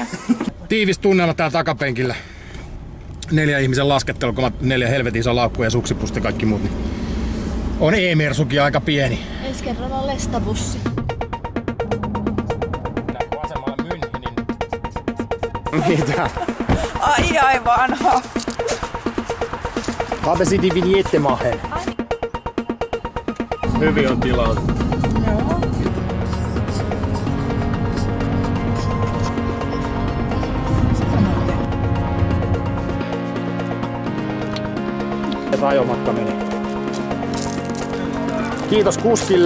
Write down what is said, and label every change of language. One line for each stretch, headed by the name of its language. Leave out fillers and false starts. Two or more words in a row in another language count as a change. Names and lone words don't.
Finnish: Tiivis tunnelma täällä takapenkillä. 4 ihmisen laskettelu, kun 4 helvetin iso laukku ja suksipusti kaikki muut. Niin on E-Mersukin aika pieni. Ensi kerralla lestabussi. Täällä asemalle Münchenin. Mitä? Ai vanha.
German: Haben Sie die Vignette machen?
Finnish: Hyvin on tilautu. Joo. Ajomatka meni. Kiitos kuskille.